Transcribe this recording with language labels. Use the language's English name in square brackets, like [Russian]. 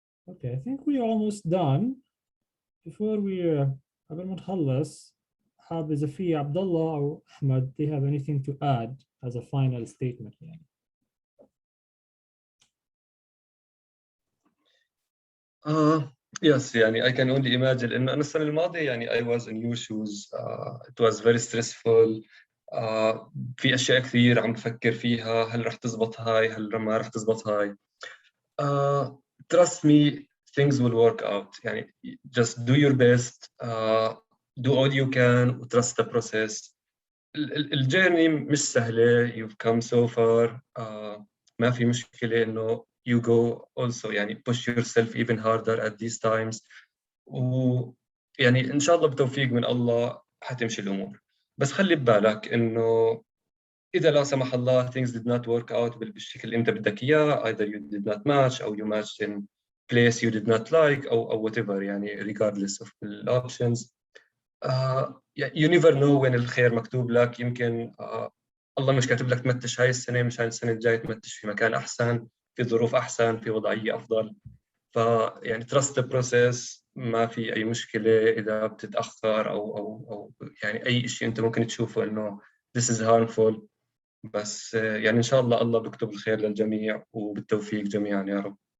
[English] Okay, I think we're almost done. Before we [Arabic] قبل ما نخلص حاب إذا في عبد الله أو أحمد [English] they have anything to add as a final statement يعني. Yes, يعني I can only imagine [Arabic] إنه أنا السنة الماضية يعني [English] I was in your shoes. It was very stressful. [Arabic] في أشياء كثير عم بفكر فيها، هل رح تزبط هاي هل ما رح تزبط هاي. [English] Trust me, things will work out. يعني just do your best, do all you can, trust the process. [Arabic] الجيرني مش سهلة. [English] You've come so far. [Arabic] ما في مشكلة إنه [English] you go also يعني push yourself even harder at these times. [Arabic] ويعني إن شاء الله بتوفيق من الله حتمشي الأمور. بس خلي ببالك إنه إذا لا سمح الله [English] things did not work out [Arabic] بالشكل اللي أنت بدك إياه, [English] either you did not match أو you matched in place you did not like أو whatever يعني regardless of the options. You never know when [Arabic] الخير مكتوب لك. يمكن الله مش كاتب لك تمتش هاي السنة مش هاي السنة الجاية تمتش في مكان أحسن في ظروف أحسن في وضعية أفضل. [English] فيعني trust the process. [Arabic] ما في أي مشكلة إذا بتتأخر أو يعني أي شيء أنت ممكن تشوفه إنه [English] this is harmful. [Arabic] بس يعني إن شاء الله بيكتب الخير للجميع وبالتوفيق جميعا يا رب.